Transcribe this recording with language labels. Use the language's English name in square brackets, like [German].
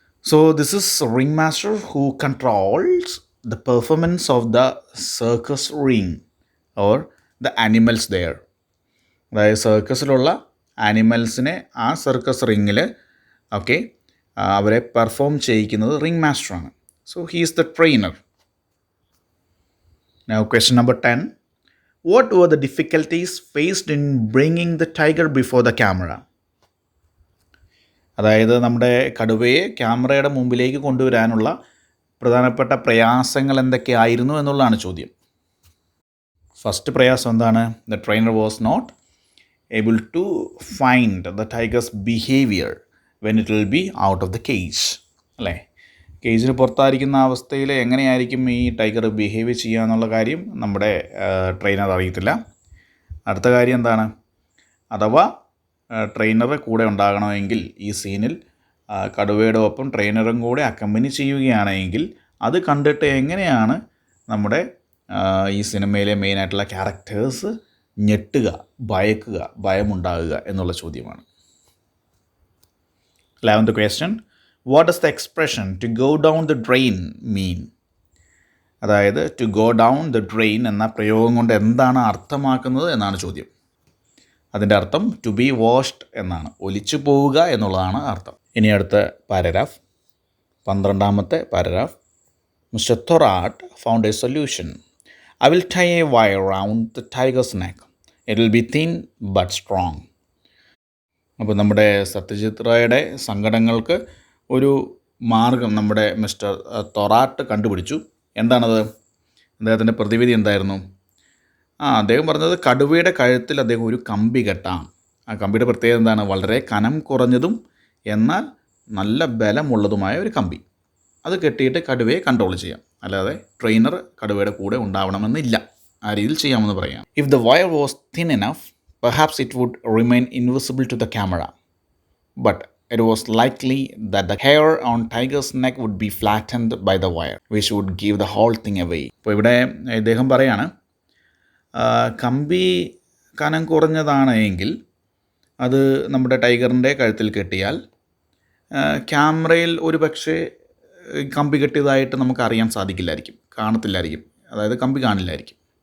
[English] So this is ring master who controls the performance of the circus ring or the animals there. [Malayalam] അതായത് സർക്കസിലുള്ള ആനിമൽസിനെ ആ circus റിങ്ങിൽ അവരെ perform ചെയ്യിക്കുന്നത് ring മാസ്റ്ററാണ്. [English] So he is the trainer. Now question number 10. What were the difficulties faced in bringing the tiger before the camera? [Malayalam] അതായത് നമ്മുടെ കടുവയെ ക്യാമറയുടെ മുമ്പിലേക്ക് കൊണ്ടുവരാനുള്ള പ്രധാനപ്പെട്ട പ്രയാസങ്ങൾ എന്തൊക്കെയായിരുന്നു എന്നുള്ളതാണ് ചോദ്യം. ഫസ്റ്റ് പ്രയാസം എന്താണ്? [English] The trainer was not able to find the tiger's behaviour when it will be out of the cage, അല്ലേ? [Malayalam] കേജിന് പുറത്തായിരിക്കുന്ന അവസ്ഥയിൽ എങ്ങനെയായിരിക്കും ഈ ടൈഗർ ബിഹേവ് ചെയ്യുക എന്നുള്ള കാര്യം നമ്മുടെ ട്രെയിനർ അറിയത്തില്ല. അടുത്ത കാര്യം എന്താണ്? അഥവാ ട്രെയിനർ കൂടെ ഉണ്ടാകണമെങ്കിൽ ഈ സീനിൽ കടുവയുടെ ഒപ്പം ട്രെയിനറും കൂടെ അക്കമ്പനി ചെയ്യുകയാണെങ്കിൽ അത് കണ്ടിട്ട് എങ്ങനെയാണ് നമ്മുടെ ഈ സിനിമയിലെ മെയിനായിട്ടുള്ള ക്യാരക്ടേഴ്സ് ഞെട്ടുക, ഭയക്കുക, ഭയമുണ്ടാകുക എന്നുള്ള ചോദ്യമാണ്. [English] 11th question. What does the expression to go down the drain mean? [Malayalam] അതായത് [English] to go down the drain [Malayalam] എന്ന പ്രയോഗം കൊണ്ട് എന്താണ് അർത്ഥമാക്കുന്നത് എന്നാണ് ചോദ്യം. അതിൻ്റെ അർത്ഥം [English] to be washed [Malayalam] എന്നാണ്, ഒലിച്ചു പോവുക എന്നുള്ളതാണ് അർത്ഥം. ഇനി അടുത്ത paragraph, 12ാമത്തെ paragraph. Mr. [English] Thorat found a solution. I will tie a wire around the tiger's neck. It will be thin but strong. [Malayalam] അപ്പോൾ നമ്മുടെ സത്യജിത്ത് റായുടെ സങ്കടങ്ങൾക്ക് ഒരു മാർഗം നമ്മുടെ മിസ്റ്റർ തൊറാട്ട് കണ്ടുപിടിച്ചു. എന്താണത്? അദ്ദേഹത്തിൻ്റെ പ്രതിവിധി എന്തായിരുന്നു? അദ്ദേഹം പറഞ്ഞത് കടുവയുടെ കഴുത്തിൽ അദ്ദേഹം ഒരു കമ്പി കെട്ടാം. ആ കമ്പിയുടെ പ്രത്യേകത എന്താണ്? വളരെ കനം കുറഞ്ഞതും എന്നാൽ നല്ല ബലമുള്ളതുമായ ഒരു കമ്പി. അത് കെട്ടിയിട്ട് കടുവയെ കൺട്രോൾ ചെയ്യാം. അല്ലാതെ ട്രെയിനർ കടുവയുടെ കൂടെ ഉണ്ടാവണമെന്നില്ല, ആ രീതിയിൽ ചെയ്യാമെന്ന് പറയാം. [English] If the wire was thin enough, perhaps it would remain invisible to the camera, but it was likely that the hair on tiger's neck would be flattened by the wire, which would give the whole thing away. [Malayalam] അപ്പോൾ ഇവിടെ ഇദ്ദേഹം പറയാണ്, കമ്പി കനം കുറഞ്ഞതാണ് എങ്കിൽ അത് നമ്മുടെ ടൈഗറിൻ്റെ കഴുത്തിൽ കെട്ടിയാൽ ക്യാമറയിൽ ഒരു പക്ഷേ കമ്പി കെട്ടിയതായിട്ട് നമുക്ക് അറിയാൻ സാധിക്കില്ലായിരിക്കും, കാണത്തില്ലായിരിക്കും, അതായത് കമ്പി കാണില്ലായിരിക്കും.